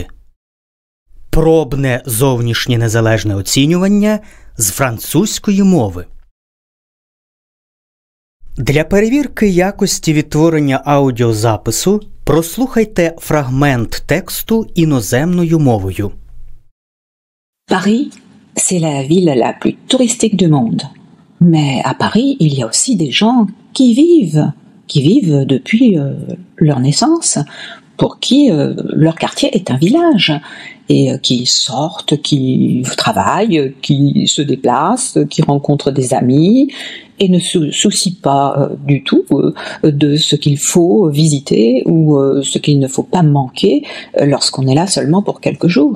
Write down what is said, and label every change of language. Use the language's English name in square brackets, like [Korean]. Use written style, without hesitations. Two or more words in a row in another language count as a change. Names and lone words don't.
[Ukrainian] Пробне зовнішнє незалежне оцінювання з французької мови. Для перевірки якості відтворення аудіозапису прослухайте фрагмент тексту іноземною мовою. [French] Paris, c'est la ville la plus touristique du monde. Mais à Paris, il y a aussi des gens qui vivent depuis leur naissance, pour qui leur quartier est un village, et qui sortent, qui travaillent, qui se déplacent, qui rencontrent des amis, et ne se soucient pas du tout de ce qu'il faut visiter ou ce qu'il ne faut pas manquer lorsqu'on est là seulement pour quelques jours.